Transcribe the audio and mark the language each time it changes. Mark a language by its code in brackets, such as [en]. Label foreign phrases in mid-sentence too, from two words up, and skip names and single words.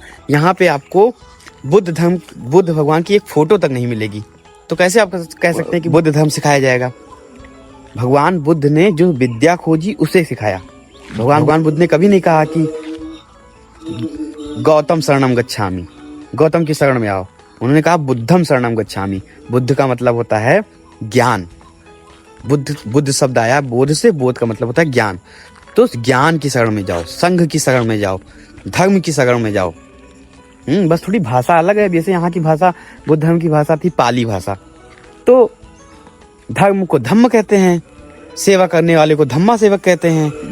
[hi] यहाँ पे आपको बुद्ध भगवान की एक फोटो तक नहीं मिलेगी। तो कैसे आप कह सकते हैं कि बुद्ध धर्म सिखाया जाएगा? भगवान बुद्ध ने जो विद्या खोजी उसे सिखाया। भगवान बुद्ध ने कभी नहीं कहा कि [pi] गौतम शरणम गच्छामि, [hi] गौतम की शरण में आओ। उन्होंने कहा [pi] बुद्धम शरणम गच्छामि। [hi] बुद्ध का मतलब होता है ज्ञान। बुद्ध शब्द आया बोध से, बोध का मतलब होता है ज्ञान। तो ज्ञान की शरण में जाओ, संघ की शरण में जाओ, धर्म की शरण में जाओ। बस थोड़ी भाषा अलग है। जैसे यहाँ की भाषा, बुद्ध धर्म की भाषा थी पाली भाषा। तो धर्म को धम्म कहते हैं, सेवा करने वाले को धम्मा सेवक कहते हैं।